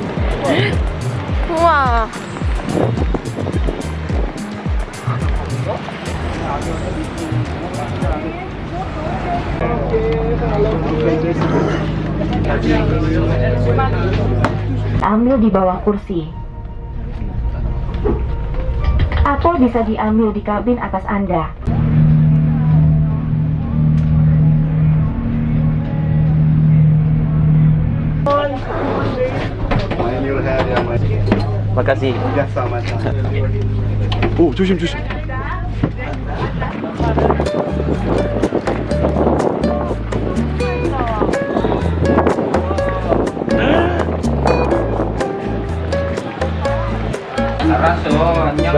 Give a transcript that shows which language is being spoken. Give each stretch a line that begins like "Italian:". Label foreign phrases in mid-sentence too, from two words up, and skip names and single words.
Korean: 우와.
Indonesian: Ambil di bawah kursi. Atau bisa diambil di kabin atas Anda. Makasih.
Korean: 오 조심 조심. 알았어. 안녕.